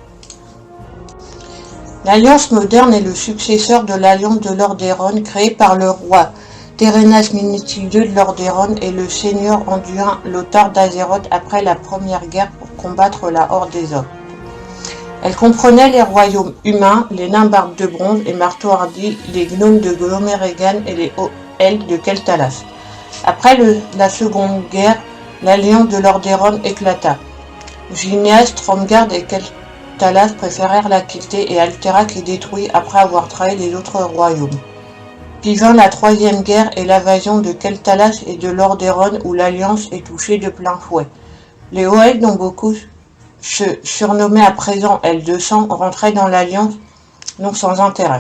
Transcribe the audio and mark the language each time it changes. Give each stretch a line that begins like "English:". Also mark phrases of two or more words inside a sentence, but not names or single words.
French: L'Alliance moderne est le successeur de l'Alliance de Lordaeron créée par le roi Terenas Minithil II de Lordaeron et le seigneur Anduin Lothar d'Azeroth après la première guerre pour combattre la Horde des Orques. Elle comprenait les royaumes humains, les nains barbes de bronze et marteaux hardis, les gnomes de Glomeregan et les elfes de Keltalas. Après la seconde guerre, l'alliance de Lordaeron éclata. Gineas, Stromgarde et Keltalas préférèrent la quitter et Alterac est détruit après avoir trahi les autres royaumes. Puis vint la troisième guerre et l'invasion de Keltalas et de Lordaeron où l'Alliance est touchée de plein fouet. Les Hauts-Elfes, dont beaucoup se surnommaient à présent L200, rentraient dans l'Alliance, non sans intérêt.